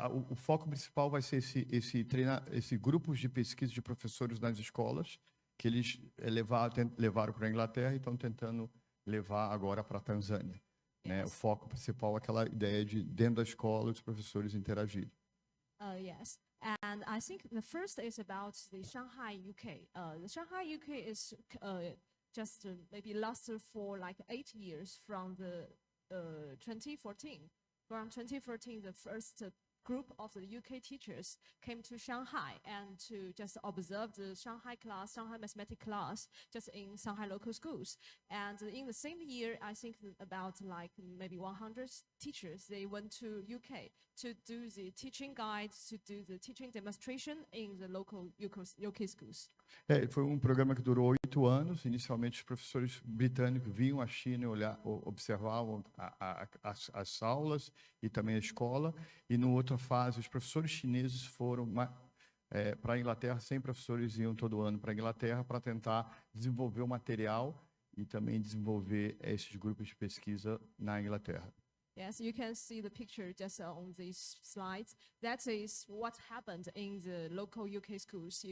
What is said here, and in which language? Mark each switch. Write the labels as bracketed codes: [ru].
[pt] O foco principal vai ser esse grupos de pesquisa de professores nas escolas que eles levaram para a Inglaterra e estão tentando levar agora para a Tanzânia. Né? O foco principal é aquela ideia de, dentro da escola, os professores interagirem. [en] Yes, and I think the first is about the Shanghai, UK. The Shanghai, UK is just maybe lasted for like 8 years from the 2014. From 2014, the first group of the UK teachers came to Shanghai and to just observe the Shanghai mathematics class, just in Shanghai local schools. And in the same year, I think about like maybe 100 teachers, they went to UK to do the teaching guides, to do the teaching demonstration in the local UK schools. [pt] Foi programa que durou 8 anos. Inicialmente, os professores britânicos vinham à China e observavam as aulas e também a escola. E, numa outra fase, os professores chineses foram para a Inglaterra. 100 professores iam todo ano para a Inglaterra para tentar desenvolver o material e também desenvolver esses grupos de pesquisa na Inglaterra. [en] Yes, you can see the picture just on these slides. That is what happened in the local UK schools.